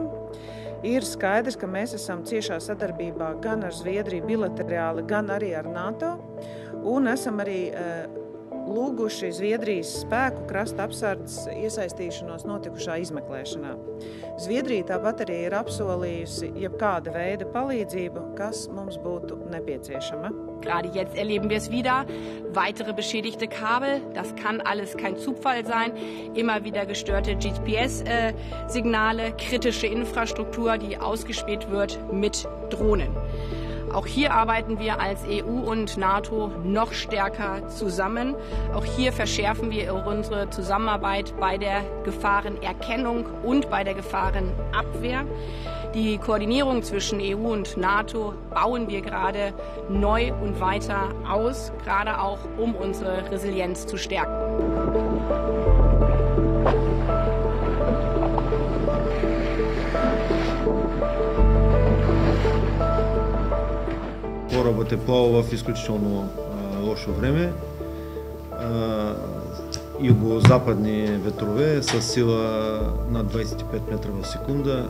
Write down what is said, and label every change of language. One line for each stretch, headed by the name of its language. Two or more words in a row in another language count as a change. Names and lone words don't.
Latvian: Ir skaidrs, ka mēs esam ciešā sadarbībā gan ar Zviedriju bilaterāli, gan arī ar NATO, un esam arī lūguši Zviedrijas spēku krasta apsardzes iesaistīšanos notikušā izmeklēšanā. Zviedrija tāpat arī ir apsolījusi jebkāda veida palīdzību, kas mums būtu nepieciešama.
German: Gerade jetzt erleben wir es wieder. Weitere beschädigte Kabel, das kann alles kein Zufall sein. Immer wieder gestörte GPS-Signale, kritische Infrastruktur, die ausgespäht wird mit Drohnen. Auch hier arbeiten wir als EU und NATO noch stärker zusammen. Auch hier verschärfen wir unsere Zusammenarbeit bei der Gefahrenerkennung und bei der Gefahrenabwehr. Die Koordinierung zwischen EU und NATO bauen wir gerade neu und weiter aus, gerade auch um unsere Resilienz zu stärken.
Bulgarian: Корабът е плавал в изключително лошо време. Югозападни ветрове с сила над 25 метра в секунда.